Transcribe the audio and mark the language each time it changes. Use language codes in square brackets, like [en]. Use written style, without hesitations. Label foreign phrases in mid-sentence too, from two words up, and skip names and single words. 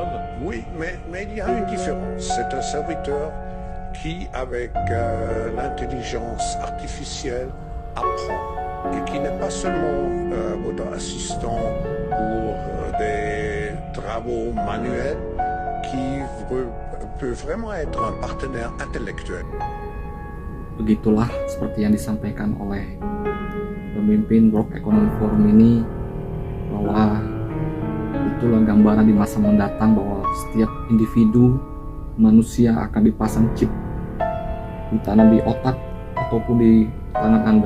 [fr] Oui, mais il y a une différence. C'est un serviteur qui, avec l'intelligence artificielle, apprend et qui n'est pas seulement votre assistant pour des travaux manuels, qui peut vraiment être un partenaire intellectuel. [id] Begitulah seperti yang disampaikan oleh pemimpin World Economic Forum ini, bahwa itulah gambaran di masa mendatang bahwa setiap individu manusia akan dipasang chip ditanam di otak ataupun di tangan Anda.